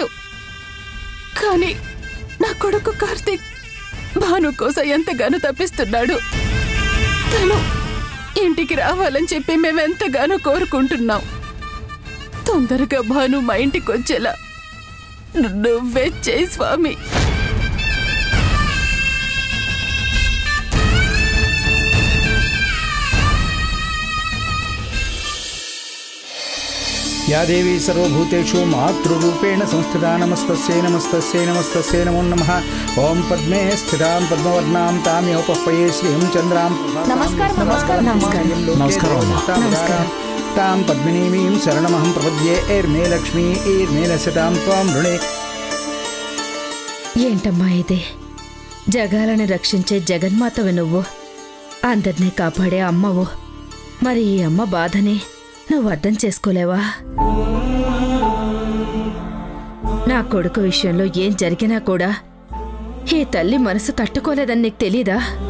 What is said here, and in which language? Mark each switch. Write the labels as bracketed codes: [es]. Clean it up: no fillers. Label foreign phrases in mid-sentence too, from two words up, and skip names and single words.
[te] కానీ నా కొడుకు కార్తీక్ భాను కోసం ఎంతగానో తప్పిస్తున్నాడు. తను ఇంటికి రావాలని చెప్పి మేమెంతగానో కోరుకుంటున్నాం. తొందరగా భాను మా ఇంటికి వచ్చేలా నువ్వే చేయి స్వామి. [sa] या देवी सर्वभूतेषु मातृरूपेण संस्थिता नमस्तस्यै नमस्तस्यै नमस्तस्यै नमो नमः। ओम पद्मे स्थितां पद्मवर्णां तामेव पह्वये श्रीं चन्द्रां नमस्कारं तां पद्मिनीं शरणमहं प्रपद्ये ऐर्मे लक्ष्मी ऐर्मे लसतां त्वां वृणे। [te] ఏంటమ్మా ఇది? జగాలను రక్షించే జగన్మాతవి నువ్వు, అందరినీ కాపాడే అమ్మవు. మరి ఈ అమ్మ బాధని నువ్వు అర్థం చేసుకోలేవా? నా కొడుకు విషయంలో ఏం జరిగినా కూడా ఈ తల్లి మనసు తట్టుకోలేదని నీకు తెలీదా?